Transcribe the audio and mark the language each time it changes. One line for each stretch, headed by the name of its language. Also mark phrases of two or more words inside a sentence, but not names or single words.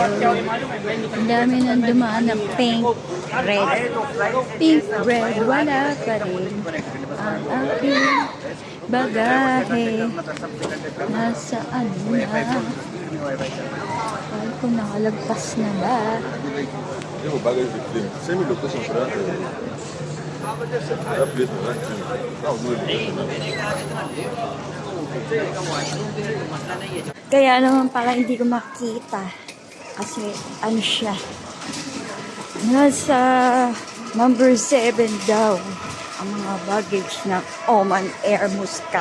Filipino: Ang dami nang dumaan ng pink, red. Pink, red, wala pa rin. Ang aking bagahe. Nasaan na? Ay, kung nakalagpas na ba?
Portuguese: Digo, bagage de crime. Você me botou sem prata? Era preto, né? Não, doido.
Filipino: Kaya naman pala hindi ko makita. Kasi ano siya. Nasa number 7 daw ang mga baggage ng Oman Air Muscat.